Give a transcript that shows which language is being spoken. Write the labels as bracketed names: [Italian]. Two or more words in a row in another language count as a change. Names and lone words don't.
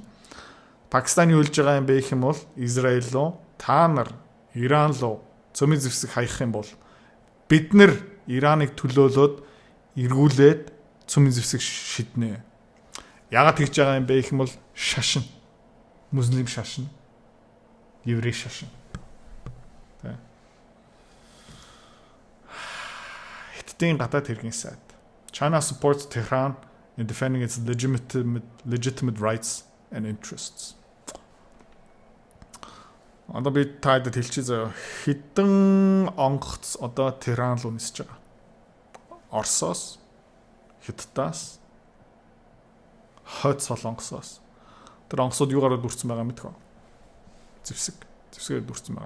[Mongolian] Пакистан юу хэлж байгаа юм бэ гэх юм бол Израиль руу та нар Иран руу цөмийн зэвсэг хаях юм бол бид нар Ираныг төлөөлөөд эргүүлээд цөмийн зэвсэг шиднэ. Яагаад тэгж байгаа юм бэ гэх юм бол шашин. Муслим шашин. Еврей шашин. Хятадын гадаад хэргийн сайд. [English] China supports Tehran in defending its legitimate rights and interests. [Mongolian] Одоо би таад хэлчихье заяа. Хэдэн онгоц одоо Tehran руу нисэж байгаа. Оросоос, Хятадаас, Хойд Солонгосоос. Тэр онгоцууд юугаар дүрцэн байгаа мэдэх үү? Зэвсгээр дүрцэн байгаа.